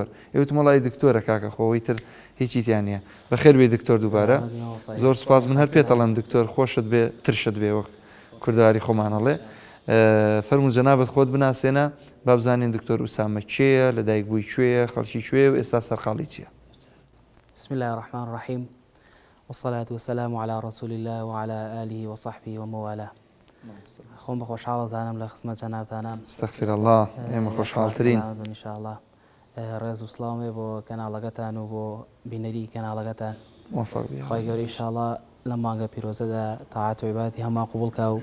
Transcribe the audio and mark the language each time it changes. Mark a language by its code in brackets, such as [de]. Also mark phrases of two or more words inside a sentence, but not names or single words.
[ckb] ئێوتم وەڵی دکتۆرە کاکە خۆی تر هیچی تیان نییە. بەخێر بێ دکتۆر دووبارە، زۆر سپاس. من هەر پێتەڵێم دکتۆر، خۆشت بێ، ترشت بێ، وەک کوردواری خۆمانەڵێ. فەرموو جەنابەت خۆت بناسێنە، با بزانین دکتۆر ئوسامە کێیە، لەدایک بووی کوێیە، خەڵکی کوێ و ئێستا سەرقاڵی چییە؟ [ar] بسم الله الرحمن الرحيم والصلاة والسلام على رسول الله وعلى آله وصحبه وموالاه. [ckb] خۆم بە خۆشحاڵە زانم لە خزمەت جەنابتانە. [ar] ئەستەغفر الله، [ckb] ئێمە خۆشحاڵترین. ئینشاءالله ڕێز و سڵاوێ بۆ کەناڵەکەتان و بۆ بینەری کەناڵەکەتان. موفق بی خی گەوری ئینشاءڵڵا لەم مانگە پیرۆزەدا تاعات و عیبادەتی هەموو قبوڵکە و